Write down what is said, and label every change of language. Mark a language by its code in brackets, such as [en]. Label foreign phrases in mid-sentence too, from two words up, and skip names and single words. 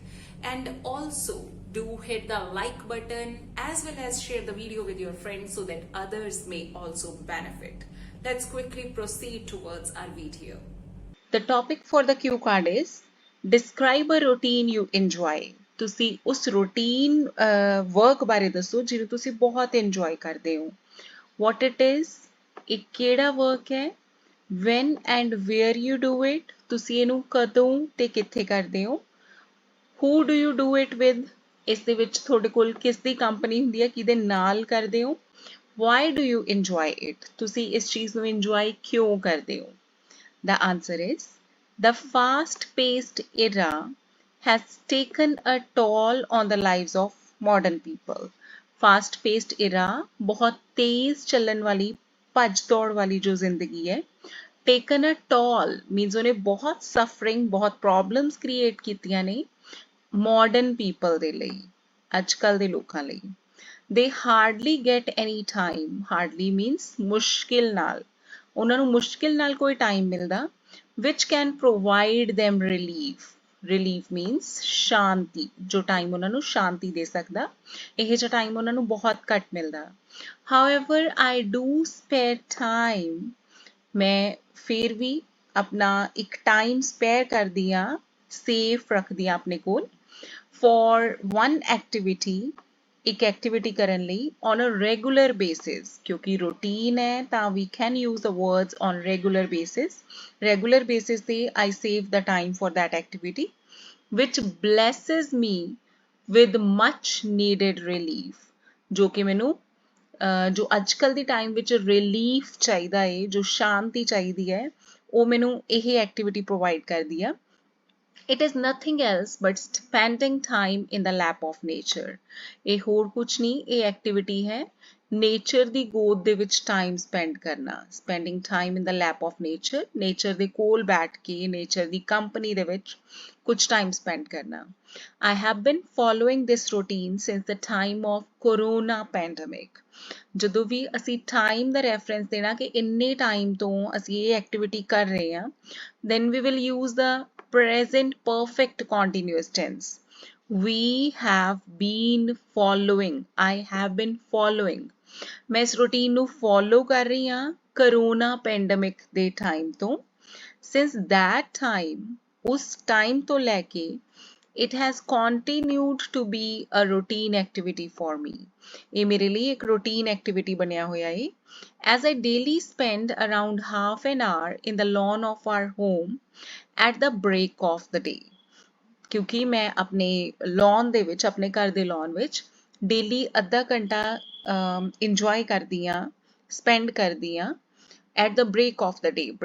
[en] And also, do hit the like button as well as share the video with your friends so that others may also benefit. Let's quickly proceed towards our video. The topic for the cue card is describe a routine you enjoy. [pa] ਤੁਸੀਂ ਉਸ [en] routine work [pa] ਬਾਰੇ ਦੱਸੋ ਜਿਹਨੂੰ ਤੁਸੀਂ ਬਹੁਤ ਇੰਜੋਏ ਕਰਦੇ ਹੋ. [en] What it is, [pa] ਇਹ ਕਿਹੜਾ ਵਰਕ ਹੈ, [en] when and where you do it, [pa] ਤੁਸੀਂ ਇਹਨੂੰ ਕਦੋਂ ਤੇ ਕਿੱਥੇ ਕਰਦੇ ਹੋ, [en] who do you do it with, [pa] ਇਸ ਦੇ ਵਿੱਚ ਤੁਹਾਡੇ ਕੋਲ ਕਿਸ ਦੀ ਕੰਪਨੀ ਹੁੰਦੀ ਹੈ, ਕਿਹਦੇ ਨਾਲ ਕਰਦੇ ਹੋ, [en] why do you enjoy it, [pa] ਤੁਸੀਂ ਇਸ ਚੀਜ਼ ਨੂੰ enjoy ਕਿਉਂ ਕਰਦੇ ਹੋ. [en] The answer is the fast paced era has taken a toll on the lives of modern people. Fast paced era [hi] बहुत तेज चलन वाली भज दौड़ वाली जो जिंदगी है. [en] Taken a toll means [hi] उन्हें बहुत [en] suffering बहुत problems create [pa] ਕੀਤੀਆਂ ਨੇ [en] modern people [pa] ਦੇ ਲਈ ਅੱਜਕੱਲ ਦੇ ਲੋਕਾਂ ਲਈ. [en] They hardly get any time. Hardly means [pa] ਮੁਸ਼ਕਿਲ ਨਾਲ. ਉਹਨਾਂ ਨੂੰ ਮੁਸ਼ਕਿਲ ਨਾਲ ਕੋਈ ਟਾਈਮ ਮਿਲਦਾ [en] which can provide them relief. Relief means [pa] ਸ਼ਾਂਤੀ, ਜੋ ਟਾਈਮ ਉਹਨਾਂ ਨੂੰ ਸ਼ਾਂਤੀ ਦੇ ਸਕਦਾ, ਇਹ ਜਿਹਾ ਟਾਈਮ ਉਹਨਾਂ ਨੂੰ ਬਹੁਤ ਘੱਟ ਮਿਲਦਾ. [en] However, I do spare time. [pa] ਮੈਂ ਫਿਰ ਵੀ ਆਪਣਾ ਇੱਕ [en] time spare [pa] ਕਰਦੀ ਹਾਂ, ਸੇਫ ਰੱਖਦੀ ਹਾਂ ਆਪਣੇ ਕੋਲ [en] for one activity, [pa] ਇੱਕ ਐਕਟੀਵਿਟੀ ਕਰਨ ਲਈ [en] on a regular basis. [pa] ਕਿਉਂਕਿ ਰੂਟੀਨ ਹੈ ਤਾਂ [en] we can use the words on regular basis. Regular basis ਤੇ I save the time for that activity which blesses me with much needed relief. [pa] ਜੋ ਕਿ ਮੈਨੂੰ ਜੋ ਅੱਜਕੱਲ ਦੀ ਟਾਈਮ ਵਿੱਚ ਰਿਲੀਫ ਚਾਹੀਦਾ ਹੈ, ਜੋ ਸ਼ਾਂਤੀ ਚਾਹੀਦੀ ਹੈ, ਉਹ ਮੈਨੂੰ ਇਹ [en] activity provide [pa] ਕਰਦੀ ਆ. [en] It is nothing else but spending time in the lap of nature. [pa] ਇਹ ਹੋਰ ਕੁਛ ਨਹੀਂ, ਇਹ ਐਕਟੀਵਿਟੀ ਹੈ ਨੇਚਰ ਦੀ ਗੋਦ ਦੇ ਵਿੱਚ [en] time spend [pa] ਕਰਨਾ. [en] Spending time in the lap of nature. [pa] ਨੇਚਰ ਦੇ ਕੋਲ ਬੈਠ ਕੇ ਨੇਚਰ ਦੀ ਕੰਪਨੀ ਦੇ ਵਿੱਚ ਕੁਝ [en] time spend [pa] ਕਰਨਾ. [en] I have been following this routine since the time of corona pandemic. [pa] ਜਦੋਂ ਵੀ ਅਸੀਂ ਟਾਈਮ ਦਾ ਰੈਫਰੈਂਸ ਦੇਣਾ ਕਿ ਇੰਨੇ ਟਾਈਮ ਤੋਂ ਅਸੀਂ ਇਹ ਐਕਟੀਵਿਟੀ ਕਰ ਰਹੇ ਹਾਂ, [en] then we will use the present perfect continuous tense. We have been following. I have been following. [pa] ਮੈਂ ਇਸ ਰੂਟੀਨ ਨੂੰ ਫੋਲੋ ਕਰ ਰਹੀ ਹਾਂ [en] corona pandemic [pa] ਦੇ ਟਾਈਮ ਤੋਂ. [en] Since that time, [pa] ਉਸ ਟਾਈਮ ਤੋਂ ਲੈ ਕੇ [en] it has continued to be a routine activity for me. [pa] ਇਹ ਮੇਰੇ ਲਈ ਇੱਕ [en] routine activity [pa] ਬਣਿਆ ਹੋਇਆ ਹੈ. [en] As I daily spend around half an hour in the lawn of our home at the break of the day. [pa] ਕਿਉਂਕਿ ਮੈਂ ਆਪਣੇ lawn ਦੇ ਵਿੱਚ, ਆਪਣੇ ਘਰ ਦੇ lawn ਵਿੱਚ daily ਅੱਧਾ ਘੰਟਾ enjoy ਕਰਦੀ ਹਾਂ, spend ਕਰਦੀ ਹਾਂ [en] at the break of the day.